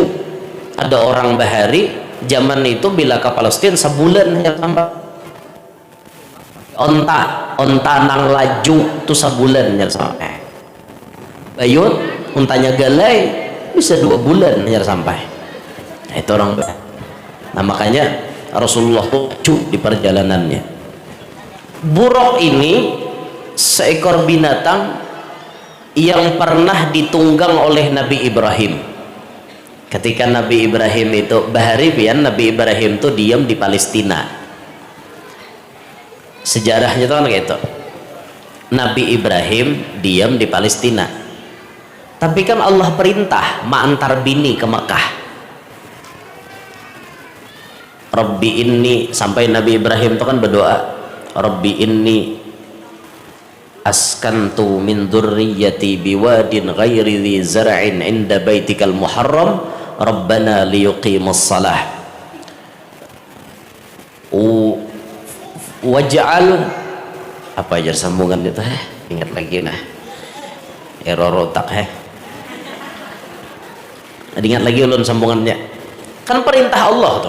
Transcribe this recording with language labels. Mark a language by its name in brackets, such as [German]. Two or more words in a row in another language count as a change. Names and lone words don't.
[Banjar] Ada orang bahari zaman itu bila ke Palestina sebulan ya sampai. Onta nang laju tuh sebulan ya sampai. Bayut untanya galai bisa 2 bulan ya sampai. Nah, itu orang bahari. Nah makanya Rasulullah tuh di perjalanannya. Buraq ini seekor binatang yang pernah ditunggang oleh Nabi Ibrahim. Ketika Nabi Ibrahim itu bahari pian, Nabi Ibrahim tuh diam di Palestina. Sejarahnya tuh kan gitu. Nabi Ibrahim diam di Palestina. Tapi kan Allah perintah antar bini ke Mekah. [Arabic] رب إني, [Banjar] sampai Nabi Ibrahim itu kan berdoa, [Arabic] رب إني أسكنت من ذريتي بواد غير ذي زرع عند بيتك المحرم ربنا ليقيموا الصلاة واجعل [Banjar] apa aja sambungan itu ingat lagi nah error otak ingat lagi ulun sambungannya kan perintah Allah tuh.